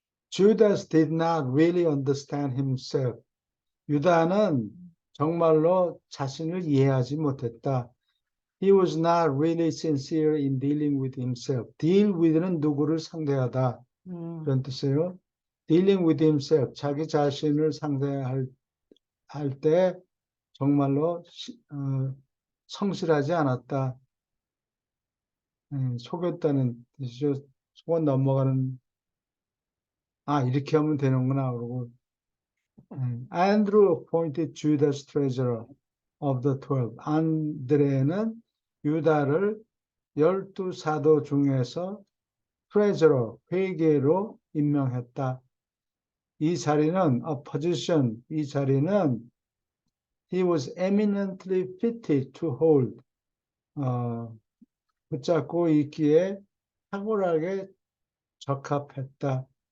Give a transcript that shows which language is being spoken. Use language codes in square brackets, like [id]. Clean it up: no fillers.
[en] Judas did not really understand himself. [ko] 유다는 정말로 자신을 이해하지 못했다. [en] He was not really sincere in dealing with himself. [ko] Deal with는 누구를 상대하다. 그런 뜻이에요. [en] Dealing with himself. [ko] 자기 자신을 상대할 때 정말로 성실하지 않았다. 속였다는 뜻이죠. 속아 넘어가는 이렇게 하면 되는구나 그러고 [en] Andrew appointed Judas treasurer of the 12. [ko] 안드레는 유다를 12사도 중에서 treasurer, 회계로 임명했다. 이 자리는 [en] a position, 이 자리는 he was eminently fitted to hold. [ko] 붙잡고 있기에 탁월하게 적합했다.